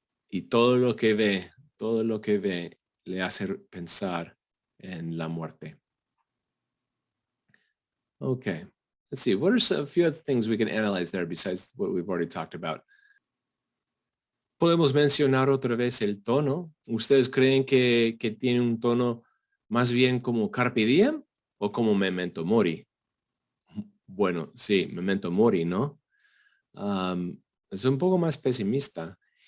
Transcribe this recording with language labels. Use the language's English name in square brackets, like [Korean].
[Spanish] Y todo lo que ve le hace pensar en la muerte. [English] Okay, let's see. What are a few other things we can analyze there besides what we've already talked about? [Spanish] Podemos mencionar otra vez el tono. ¿Ustedes creen que tiene un tono más bien como Carpe Diem o como Memento Mori? Bueno, sí, Memento Mori, ¿no? Es un poco más pesimista.